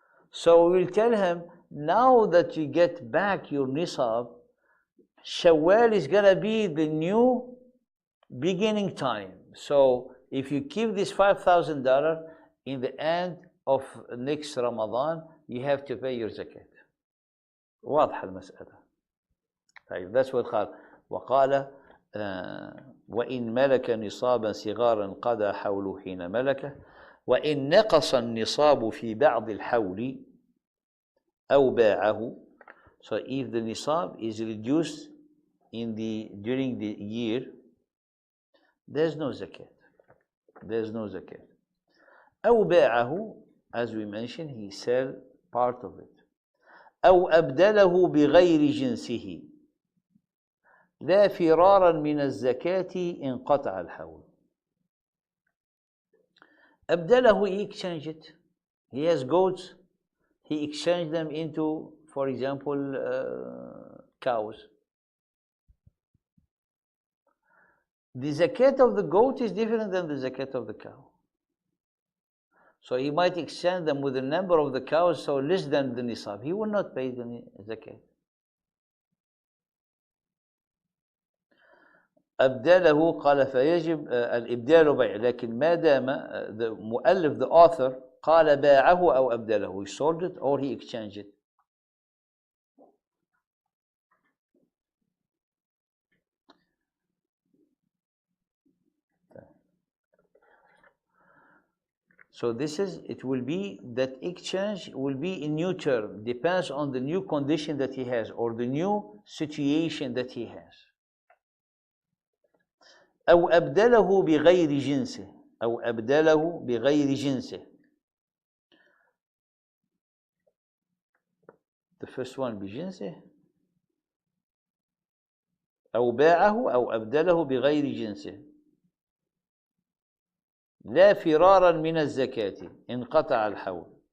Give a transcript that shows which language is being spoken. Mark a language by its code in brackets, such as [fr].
[en] So we'll tell him, now that you get back your nisab, Shawwal is going to be the new beginning time. So if you keep this $5,000, in the end of next Ramadan, you have to pay your zakat. [ar] واضحة المسألة. [en] طيب, that's what قال. [ar] وقال وإن ملك نصابا صغارا قضى حوله حين ملكه وإن نقص النصاب في بعض الحول أو باعه. [en] So if the nisab is reduced during the year, there's no zakat. There's no zakat. [ar] أو باعه, [en] as we mentioned, he sell part of it. [ar] أو أبدله بغير جنسه لا فرارا من الزكاة انقطع الحول. [en] أبدله, he exchanged it. He has goats, he exchanged them into, for example, cows. The zakat of the goat is different than the zakat of the cow. So he might exchange them with the number of the cows, so less than the nisab. He will not pay the zakat. [ar] أبدله قال فيجب الإبدال بيع, لكن ما دام the مؤلف, [en] the author, [ar] قال باعه أو أبدله, [en] he sold it or he exchanged it. So it will be that exchange will be a new term, depends on the new condition that he has or the new situation that he has. [ar] أو أبدله بغير جنسه أو أبدله بغير جنسه. [en] The first one [ar] بجنسه أو باعه أو أبدله بغير جنسه لا فرارا من الزكاة انقطع الحول.